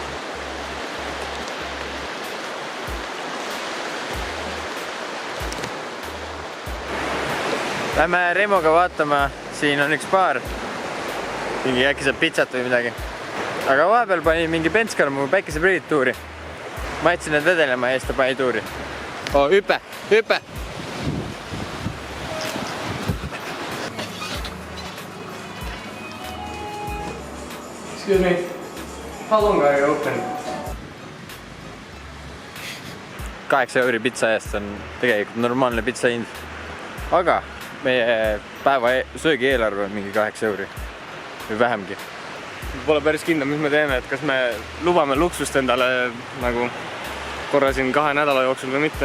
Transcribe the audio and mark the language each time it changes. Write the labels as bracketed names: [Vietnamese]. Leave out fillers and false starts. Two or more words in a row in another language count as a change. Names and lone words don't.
[Estonian] Lähme Reimoga vaatama, siin on üks baar. Mingi äkki saab pitsat või midagi. Aga vahepeal pani mingi Penskar mu päikeseprillid tuuri. Ma jätsin need vedelema ja siis ta pani tuuri. Oh, hüpe! [English] Excuse me, how long are you open? [Estonian] 8 euri pitsa eest on tegelikult normaalne pitsa hind. Aga meie päeva söögieelarve on mingi 8 euri või vähemgi. Pole päris kindel, mis me teeme, et kas me lubame luksust endale nagu korra siin 2 nädala jooksul või mitte.